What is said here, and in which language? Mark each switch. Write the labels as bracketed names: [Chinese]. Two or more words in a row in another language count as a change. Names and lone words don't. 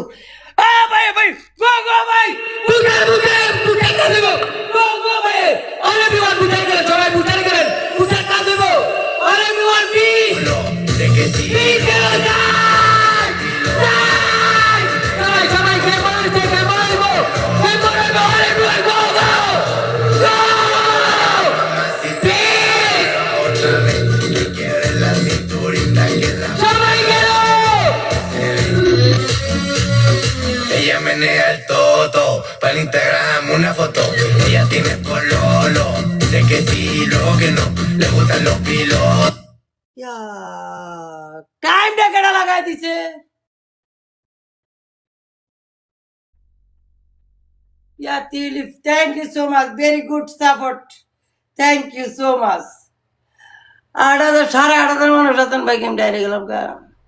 [Bangla] ভাই ভাই [English] go go [Bangla] ভাই, বুস্টার কাজ দেবো, [English] go go [Bangla] ভাই, [English] all everyone [Bangla] বুস্টার করেন, সবাই বুস্টার করেন, বুস্টার কাজ দেবো, [English] all everyone please please [Bangla] খেলো যাই সবাই সবাই খেয়ে বলে দেবো, [English] all everyone go go go [Bangla] সবাই গেল। [Spanish] Ella menea el toto, para el Instagram una foto. Ella tiene pololo, de que sí, luego que no, le gustan los pilotos. [Bangla] টাইমটা কেটে লাগাই দিছে। [English] Tilif, thank you so much, very good support, thank you so much। [Bangla] 8,000 সাড়ে 8,000 মানুষ আছেন ভাই, গেম ডাইরে গেলাম গা।